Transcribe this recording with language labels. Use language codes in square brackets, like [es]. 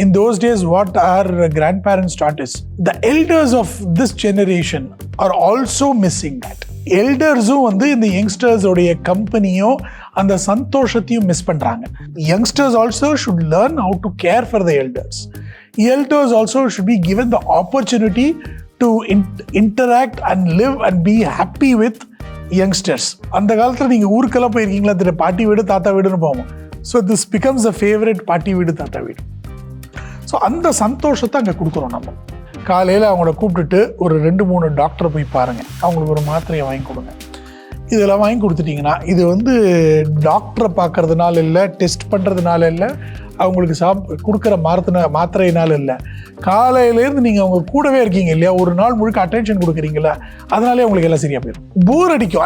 [en] In those days what are grandparents that is the elders of this generation are also missing that. [ta] எல்டர்ஸும் வந்து இந்த யங்ஸ்டர்ஸோடைய கம்பெனியோ அந்த சந்தோஷத்தையும் miss பண்ணுறாங்க. [en] Youngsters also should learn how to care for the elders. Elders also should be given the opportunity to interact and live and be happy with youngsters. [ta] அந்த காலத்தில் நீங்கள் ஊருக்கெல்லாம் போயிருக்கீங்களா தெரியும், பாட்டி வீடு தாத்தா வீடுன்னு போவோம். [en] so this becomes a favourite [ta] பாட்டி வீடு தாத்தா வீடு. ஸோ அந்த சந்தோஷத்தை அங்கே கொடுக்குறோம். நம்ம காலையில் அவங்கள கூப்பிட்டுட்டு ஒரு 2-3 டாக்டரை போய் பாருங்கள், அவங்களுக்கு ஒரு மாத்திரையை வாங்கி கொடுங்க. இதெல்லாம் வாங்கி கொடுத்துட்டிங்கன்னா இது வந்து டாக்டரை பார்க்கறதுனால இல்லை, டெஸ்ட் பண்ணுறதுனால இல்லை, அவங்களுக்கு கொடுக்குற மாத்திரையினால இல்லை, காலையிலேருந்து நீங்கள் அவங்க கூடவே இருக்கீங்க இல்லையா, ஒரு நாள் முழுக்க அட்டென்ஷன் கொடுக்குறீங்களா, அதனாலே அவங்களுக்கு எல்லாம் சரியாக போயிடும். போர் அடிக்கும்.